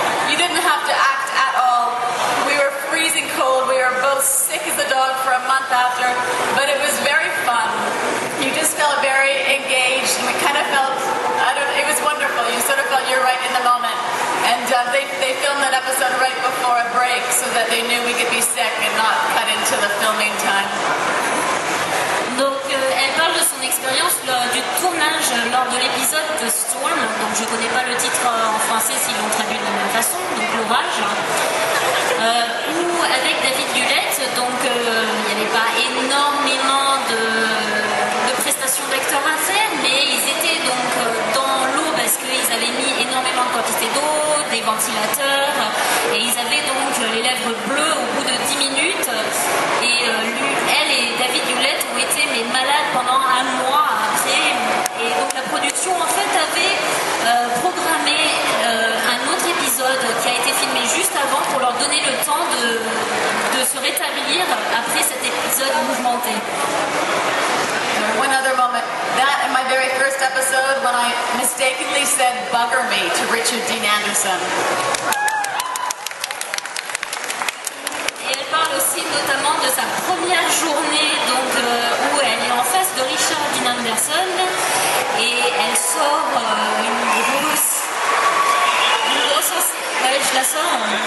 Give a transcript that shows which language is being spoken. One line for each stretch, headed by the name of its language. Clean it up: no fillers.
English: You didn't have to act at all. We were freezing cold, we were both sick as a dog for a month after, but it was very fun. You just felt very engaged and we kind of felt, it was wonderful. You sort of felt you're right in the moment. And they filmed that episode right before a break so that they knew we could be sick and not cut into the filming time.
French: Donc elle parle de son expérience du tournage lors de l'épisode de Storm, donc je connais pas le titre en français s'ils l'ont traduit de la même façon, donc l'orage, où avec David Hewlett, donc il n'y avait pas énormément de prestations d'acteurs à faire, mais ils étaient donc dans l'eau parce qu'ils avaient mis énormément de quantité d'eau, des ventilateurs, et ils avaient donc les lèvres bleues au bout de 10 minutes, et elle et David Hewlett ont été malades pendant un mois après, et donc la production en fait avait programmé un autre épisode qui a été filmé juste avant pour leur donner le temps de se rétablir après cet épisode mouvementé.
English: One other moment, that in my very first episode when I mistakenly said "bugger me" to Richard Dean Anderson.
French: Et elle parle aussi notamment de sa première journée donc, où elle est en face de Richard Dean Anderson et elle sort une grosse aussi. Ouais, je la sors.